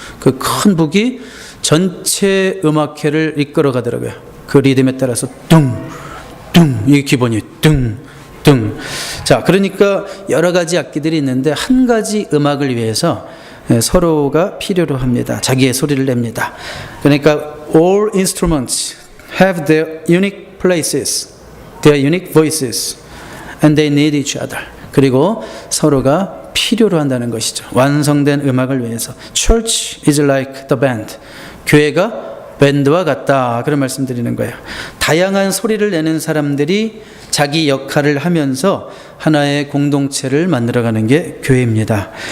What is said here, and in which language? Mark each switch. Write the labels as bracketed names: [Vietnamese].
[Korean] 그 큰 북이 전체 음악회를 이끌어 가더라고요. 그 리듬에 따라서 뚱, 뚱, 이게 기본이에요. 뚱, 뚱. 자, 그러니까 여러 가지 악기들이 있는데 한 가지 음악을 위해서 서로가 필요로 합니다. 자기의 소리를 냅니다. 그러니까 [English] all instruments have their unique places, their unique voices, and they need each other. [Korean] 그리고 서로가 필요로 한다는 것이죠. 완성된 음악을 위해서. [English] Church is like the band. [Korean] 교회가 밴드와 같다, 그런 말씀 드리는 거예요. 다양한 소리를 내는 사람들이 자기 역할을 하면서 하나의 공동체를 만들어가는 게 교회입니다.